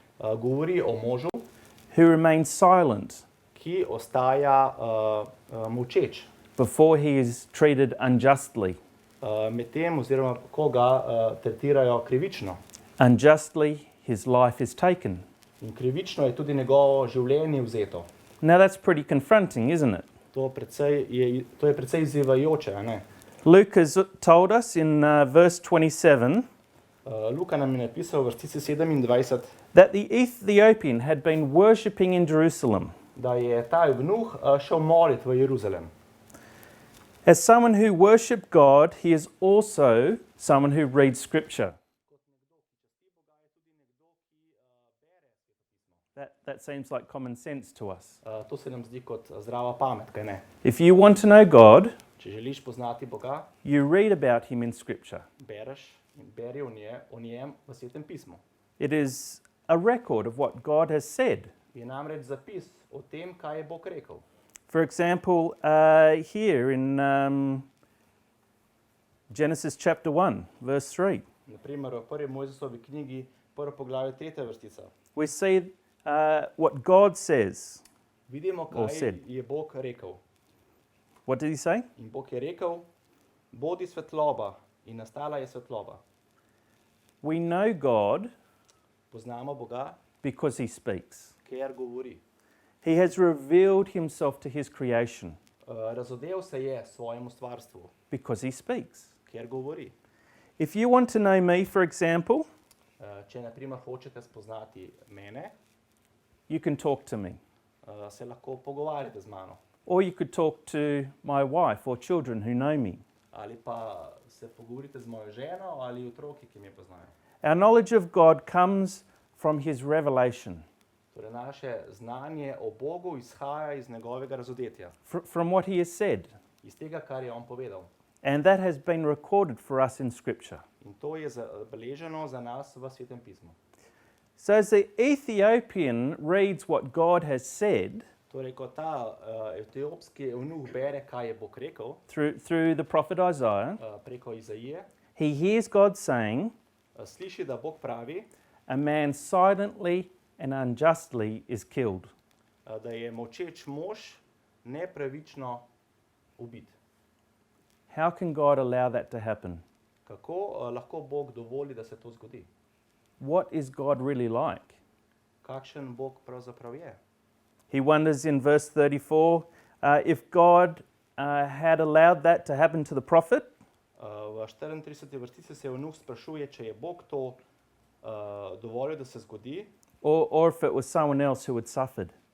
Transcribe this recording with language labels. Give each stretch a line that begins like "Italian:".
Slovenian: Govori o možu,
English: who remains silent
Slovenian: ki ostaja molčeč
English: before he is treated unjustly.
Slovenian: medtem oziroma ko ga tretirajo krivično.
English: Unjustly, his life is taken.
Slovenian: In krivično je tudi njegovo življenje vzeto.
English: Now that's pretty confronting, isn't it?
Slovenian: To je precej izzivajoče, a ne?
English: Luke has told us in verse 27
Slovenian: Luka nam je napisal v vrstici 27,
English: that the Ethiopian had been worshipping in Jerusalem.
Slovenian: da je ta evnuh šel molit v Jeruzalem.
English: As someone who worshipped God, he is also someone who reads Scripture. That seems like common sense to us.
Slovenian: To se nam zdi kot zdrava pamet, kaj ne?
English: If you want to know God,
Slovenian: Če želiš poznati Boga,
English: you read about him in Scripture.
Slovenian: bereš in beri o njem v Svetem pismu.
English: It is a record of what God has said.
Slovenian: Je namreč zapis o tem, kaj je Bog rekel.
English: For example, here in Genesis chapter 1, verse 3,
Slovenian: Naprimer, v prvi Mojzesovi knjigi, prvo poglavje, 3. vrstica.
English: we see what God says.
Slovenian: Vidimo,
English: Or
Slovenian: kaj
English: said.
Slovenian: je Bog rekel.
English: What did he say?
Slovenian: In Bog je rekel: Bodi svetloba, in nastala je svetloba.
English: We know God
Slovenian: Poznamo Boga,
English: because he speaks.
Slovenian: ker govori.
English: He has revealed himself to his creation
Slovenian: Razodel se je svojemu stvarstvu,
English: because he speaks.
Slovenian: ker govori.
English: If you want to know me, for example,
Slovenian: Če naprimer hočete spoznati mene,
English: you can talk to me.
Slovenian: Se lahko pogovarjate z mano.
English: Or you could talk to my wife or children who know me.
Slovenian: Ali pa se pogovorite z mojo ženo ali otroki, ki me poznajo.
English: Our knowledge of God comes from his revelation,
Slovenian: Torej, naše znanje o Bogu izhaja iz njegovega razodetja,
English: from what he has said.
Slovenian: iz tega, kar je on povedal.
English: And that has been recorded for us in Scripture.
Slovenian: In to je zabeleženo za nas v Svetem pismu.
English: So as the Ethiopian reads what God has said
Slovenian: Torej, ko ta etiopski evnuh bere, kaj je Bog rekel
English: through the prophet Isaiah,
Slovenian: preko Izaije,
English: he hears God saying,
Slovenian: sliši, da Bog pravi,
English: a man silently and unjustly is killed.
Slovenian: Da je molčeč mož nepravično ubit.
English: How can God allow that to happen?
Slovenian: Kako lahko Bog dovoli, da se to zgodi?
English: What is God really like?
Slovenian: Kakšen Bog pravzaprav je?
English: He wonders in verse 34 if God had allowed that to happen to the prophet,
Slovenian: V 34. vrstici se evnuh sprašuje, če je Bog to dovolil, da se zgodi,
English: or if it was someone else who had suffered.